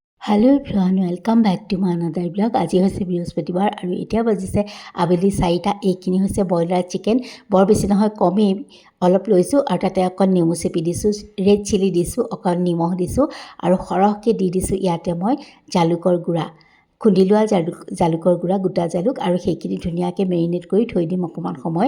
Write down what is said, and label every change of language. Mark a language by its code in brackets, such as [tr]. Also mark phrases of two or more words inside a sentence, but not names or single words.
[en] hello everyone welcome back to my another blog. [hi] आज है बृहस्पतिवार [as] আৰু ইতনা বজিছে আবেলি 4টা। এইখিনি হৈছে [en] broiler chicken. [as] বৰ বেছি নহয়, কমেই অলপ লৈছোঁ আৰু তাতে অকণ নেমু চেপি দিছোঁ, [en] red chilli [as] দিছোঁ, অকণ নিমখ দিছোঁ আৰু সৰহকৈ দি দিছোঁ ইয়াতে মই জালুকৰ গুড়া, খুন্দি লোৱা জালুকৰ গুড়া, গোটা জালুক, আৰু সেইখিনি ধুনীয়াকৈ মেৰিনেট কৰি থৈ দিম অকণমান সময়।